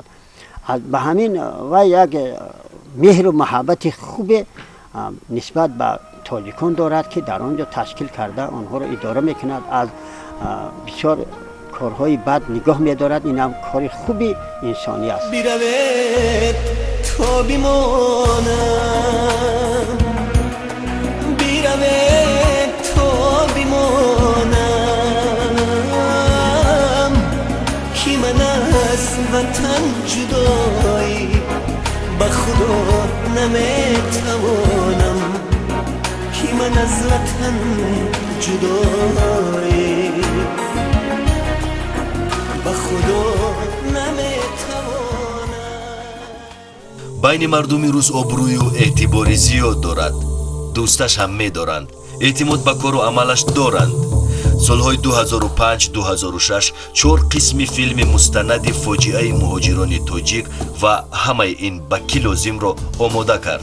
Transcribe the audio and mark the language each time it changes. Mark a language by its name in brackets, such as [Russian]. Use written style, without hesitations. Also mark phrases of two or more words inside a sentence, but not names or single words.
[Tajik] ба ҳамин вай як меҳру маҳаббати хубе нисбат ба тоҷикон дорад ки дар он ҷо ташкил карда онҳоро идора мекунад. аз бисёр корҳои бад нигоҳ медорад. инам кори хуби инсонӣ аст. [Persian] بیروید تا بیمانم، بیروید تا بیمانم، کی من از وطن جدایی به خدا نمیتوانم، کی من از وطن جدایی به خدا [Tajik] байни мардуми рус обрӯю эътибори зиёд дорад. дӯсташ ҳам медоранд, эътимод ба кору амалаш доранд. солҳои 2005-2006 4 қисми филми мустанади фоҷиаи муҳоҷирони тоҷик ва ҳамаи ин ба ки лозимро омода кард.